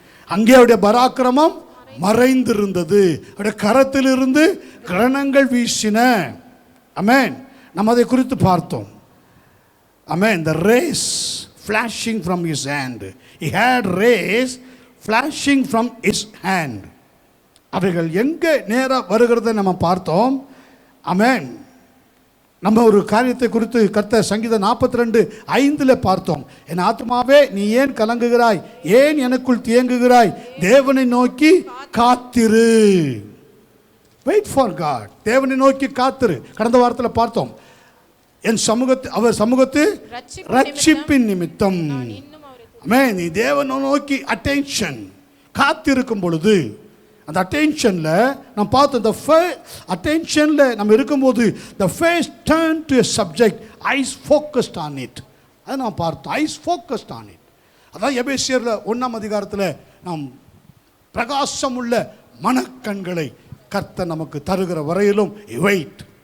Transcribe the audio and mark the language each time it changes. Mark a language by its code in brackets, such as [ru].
[ta] அங்கே அவருடைய பராக்கிரமம் மறைந்திருந்தது. அவருடைய கரத்திலிருந்து கிரணங்கள் வீசின. ஆமென். நம்ம அதை குறித்து பார்த்தோம். ஆமென். [en] the rays flashing from his hand. He had rays flashing from his hand. [ta] அவைகள் எங்கே நேராக வருகிறத நம்ம பார்த்தோம். ஆமென். நம்ம ஒரு காரியத்தை குறித்து கர்த்தர் சங்கீதம் 42:5 பார்த்தோம். என் ஆத்மாவே நீ ஏன் கலங்குகிறாய், ஏன் எனக்குள் தியங்குகிறாய், தேவனை நோக்கி காத்திரு. [en] Wait for God. [ta] தேவனை நோக்கி காத்திரு. கடந்த வாரத்தில் பார்த்தோம். என் அவர் சமூகத்து ரட்சிப்பின் நிமித்தம். ஆமென். நீ தேவனை நோக்கி அட்டென்ஷன் காத்திருக்கும் பொழுது, அந்த அட்டென்ஷனில் நம்ம பார்த்தோம். இந்த அட்டென்ஷனில் நம்ம இருக்கும்போது [en] the face turned to a subject, eyes focused on it. [ta] அதை நாம் பார்த்தோம். [en] eyes focused on it. [ta] அதான் எபேசியரில் 1ஆம் அதிகாரத்தில் நாம் பிரகாசம் உள்ள மனக்கண்களை கர்த்தர் நமக்கு தருகிற வரையிலும் வெயிட்.